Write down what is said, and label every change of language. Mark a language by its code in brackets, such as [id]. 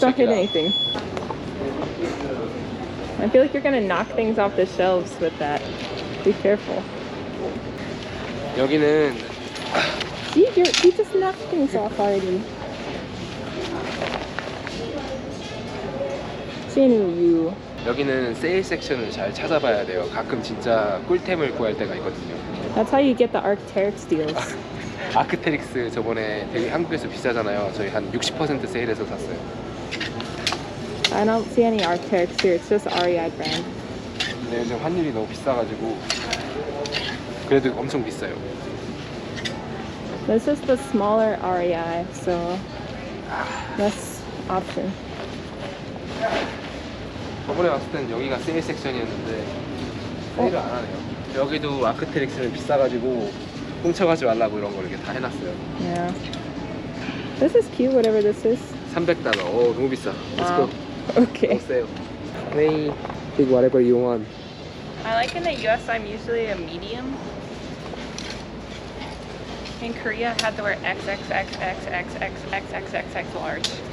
[en] check it hit out. anything. I feel like you're gonna knock things off the shelves with that. Be careful. [ko] 여기는 [en] See, you just knocked things off already. Seeing you. [ko] 여기는 세일 섹션을 잘 찾아봐야 돼요. 가끔 진짜 꿀템을 구할 때가 있거든요. [en] That's how you get the Arc'teryx deals. [ko] 아크테릭스 저번에 되게 한국에서 비싸잖아요. 저희 한 60% 세일해서 샀어요. [en] I don't see any Arc'teryx here. It's just REI brand. [ko] 근데 요즘 환율이 너무 비싸가지고 그래도 엄청 비싸요. [en] This is the smaller REI, so less option. [ko] 저번에 왔을 땐 여기가 세일 섹션이었는데 세일을 안 하네요. 여기도 아크테릭스는 비싸가지고 훔쳐가지 말라고 이런 거 이렇게 다 해놨어요. [en] Yeah. This is cute, whatever this is. [ko] $300. 오, 너무 비싸. [en] Let's Wow. go. Okay. sale. Hey, take whatever you want. I like in the US, I'm usually a medium. In Korea, I had to wear XXXXXXXXXX large.